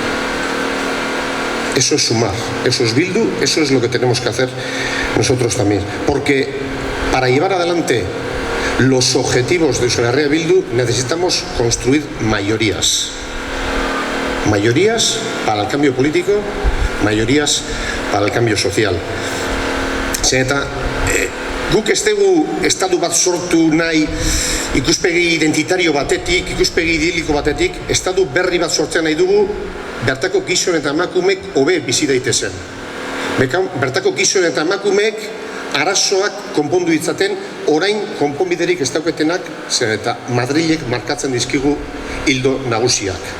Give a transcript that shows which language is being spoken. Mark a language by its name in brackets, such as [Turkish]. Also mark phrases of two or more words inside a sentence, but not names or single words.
[Spanish] Eso es sumar, eso es Bildu, eso es lo que tenemos que hacer nosotros también. Porque para llevar adelante los objetivos de Euskal Herria Bildu necesitamos construir mayorías. Mayorías para el cambio político, mayorías para el cambio social. [Basque] Eta guk ez dugu estatu bat sortu nahi ikuspegi identitario batetik, ikuspegi idiliko batetik, estatu berri bat sortzen nahi dugu bertako gizon eta emakumeek hobe bizi daitezen. Bertako gizon eta emakumeek arazoak konpondu ditzaten, orain konponbiderik ez dauketenak, zer eta Madrilek markatzen dizkigu hildo nagusiak.